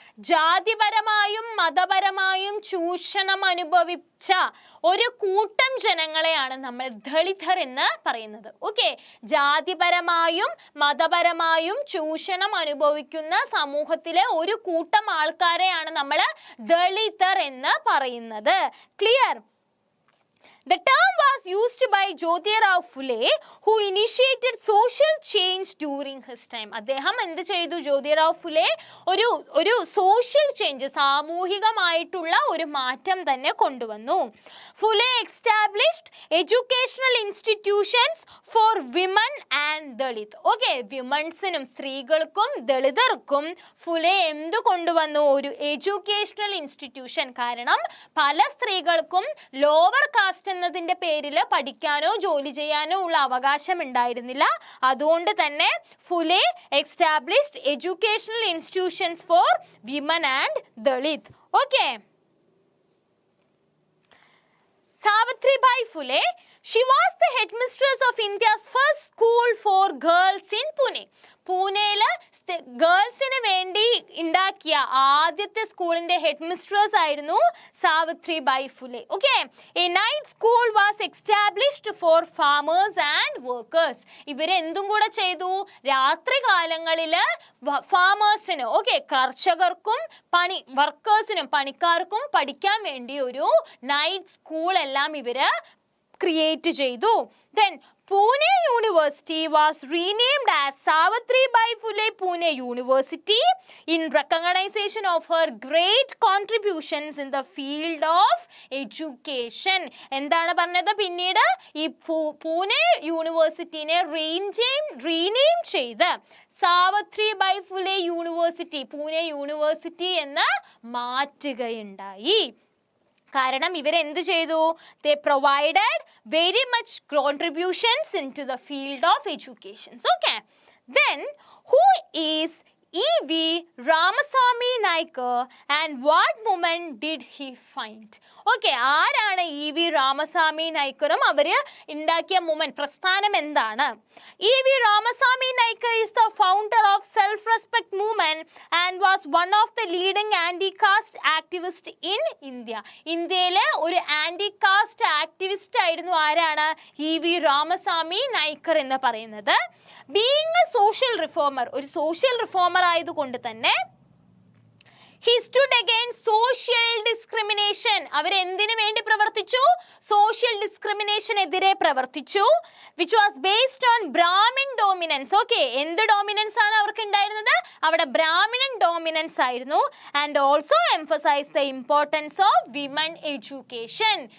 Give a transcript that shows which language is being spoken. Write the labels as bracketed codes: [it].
[ml] ജാതിപരമായും മതപരമായും ചൂഷണം അനുഭവിച്ച ഒരു കൂട്ടം ജനങ്ങളെയാണ് നമ്മൾ ദളിതർ എന്ന് പറയുന്നത്. ഓക്കെ, ജാതിപരമായും മതപരമായും ചൂഷണം അനുഭവിക്കുന്ന സമൂഹത്തിലെ ഒരു കൂട്ടം ആൾക്കാരെയാണ് നമ്മൾ ദളിതർ എന്ന് പറയുന്നത്. Clear? [en] The term was used by Jyotirao Phule, who initiated social change during his time. [ml] അദ്ദേഹം എന്ത് ചെയ്തു? ജ്യോതിറാവ് ഫുലെ ഒരു സോഷ്യൽ ചേഞ്ച്, സാമൂഹികമായിട്ടുള്ള ഒരു മാറ്റം തന്നെ കൊണ്ടുവന്നു. [en] Phule established educational institutions for women and Dalit. [ml] Okay, വിമൻസിനും സ്ത്രീകൾക്കും ദളിതർക്കും ഫുലെ എന്ത് കൊണ്ടുവന്നു? ഒരു എഡ്യൂക്കേഷണൽ ഇൻസ്റ്റിറ്റ്യൂഷൻ. കാരണം പല സ്ത്രീകൾക്കും ലോവർ കാസ്റ്റ് എന്നതിന്റെ പേരിൽ പഠിക്കാനോ ജോലി ചെയ്യാനോ ഉള്ള അവകാശം ഉണ്ടായിരുന്നില്ല. അതുകൊണ്ട് തന്നെ [en] Phule established educational institutions for women and Dalit. Okay, Savitribai Phule, she was the headmistress of India's first school for girls in Pune. [ml] പൂനെയിൽ ഗേൾസിന് വേണ്ടി ഉണ്ടാക്കിയ ആദ്യത്തെ സ്കൂളിന്റെ ഹെഡ് മിസ്ട്രസ് ആയിരുന്നു Savitribai Phule. [en] Okay, a night school was established for farmers and workers. [ml] ഇവരെന്തും കൂടെ ചെയ്തു? രാത്രി കാലങ്ങളിൽ ഫാമേഴ്സിന്, ഓക്കെ, കർഷകർക്കും വർക്കേഴ്സിനും പണിക്കാർക്കും പഠിക്കാൻ വേണ്ടി ഒരു നൈറ്റ് സ്കൂൾ എല്ലാം ഇവര് ക്രിയേറ്റ് ചെയ്തു. [en] Then Pune University was renamed as Savitribai Phule Pune University in recognition of her great contributions in the field of education. [ml] എന്താണ് പറഞ്ഞത്? പിന്നീട് ഈ പൂനെ യൂണിവേഴ്സിറ്റിനെ റീനെയിം ചെയ്ത് സാവിത്രിബായ് ഫുലെ യൂണിവേഴ്സിറ്റി, പൂനെ യൂണിവേഴ്സിറ്റി എന്ന് മാറ്റുകയുണ്ടായി. കാരണം ഇവരെന്ത് ചെയ്തു? [en] They provided very much contributions into the field of education. Okay, then who is E.V. Ramasamy Naikar and what movement did he find? [ml] Okay, ആരാണ് E.V. രാമസ്വാമി നായ്ക്കറും അവർ ഉണ്ടാക്കിയ മൂവ്മെന്റ്, പ്രസ്ഥാനം എന്താണ്? [en] E.V. Ramasamy Naikar is the founder of self-respect movement and was one of the leading anti-caste activists in India. [ml] ഇന്ത്യയിലെ ഒരു anti cast activist ആയിരുന്നു ആരാണ്? E.V. [en] Ramasamy Naikar [ml] എന്ന് പറയുന്നത്. [en] being a social reformer, [ml] ഒരു സോഷ്യൽ റിഫോമർ ആയതുകൊണ്ട് തന്നെ [en] he stood against social discrimination. [ml] അവർ എന്തിനു വേണ്ടി പ്രവർത്തിച്ചു? സോഷ്യൽ ഡിസ്ക്രിമിനേഷൻ എതിരെ പ്രവർത്തിച്ചു. [en] which was based on Brahmin dominance. [ml] Okay, എന്ത് ഡോമിനൻസ് ആണ് അവർക്ക് ഉണ്ടായിരുന്നത്? അവിടെ ബ്രാഹ്മണൻ ഡോമിനൻസ് ആയിരുന്നു. [en] and also emphasized the importance of women education.